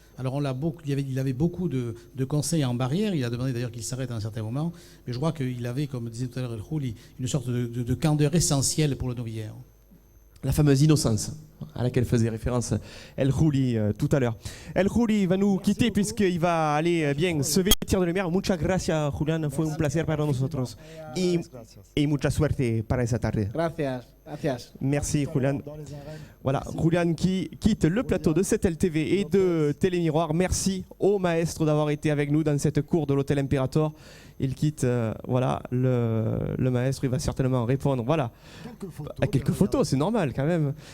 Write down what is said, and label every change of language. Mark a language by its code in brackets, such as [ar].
[fr] Alors, il avait beaucoup de conseils en barrière. Il a demandé d'ailleurs qu'il s'arrête à un certain moment. Mais je crois qu'il avait, comme disait tout à l'heure El Juli, une sorte de candeur essentielle pour le novillero. La fameuse innocence à laquelle faisait référence El Juli tout à l'heure. El Juli va nous quitter puisqu'il va aller bien se vêtir de lumière. [es] Muchas gracias, Julián. Fue un placer para nosotros. Y mucha suerte para esa tarde. Gracias. Gracias. [fr] Merci Julian. Dans les arènes. Voilà, Merci. Julian qui quitte le plateau de 7LTV et de Télémiroir. Merci au maestro d'avoir été avec nous dans cette cour de l'Hôtel Imperator. Il quitte, voilà, le maestro, il va certainement répondre, voilà, Quelques photos. à quelques photos, c'est normal quand même.